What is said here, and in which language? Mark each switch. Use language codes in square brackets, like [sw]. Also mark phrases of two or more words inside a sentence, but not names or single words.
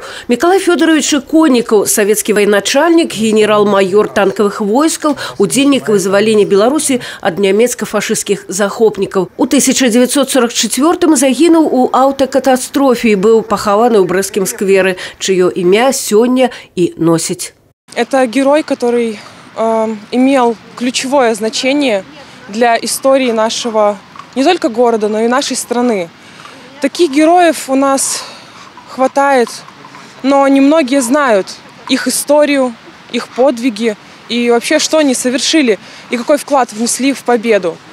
[be] Миколай Федорович Конікаў, савецкі военачальнік, генерал-майор танковых войскаў, удзельнік вызвалення Беларусі ад нямецка-фашысцкіх захопнікаў. У 1944-м загінуў у аўтакатастрофе і быў пахаваны ў Брэсцкім скверы, чыё імя сёння і носіць. [ru] Это герой, который имел ключевое значение для истории нашего не только города, но и нашей страны. Таких героев у нас хватает, но немногие знают их историю, их подвиги и вообще, что они совершили и какой вклад внесли в победу.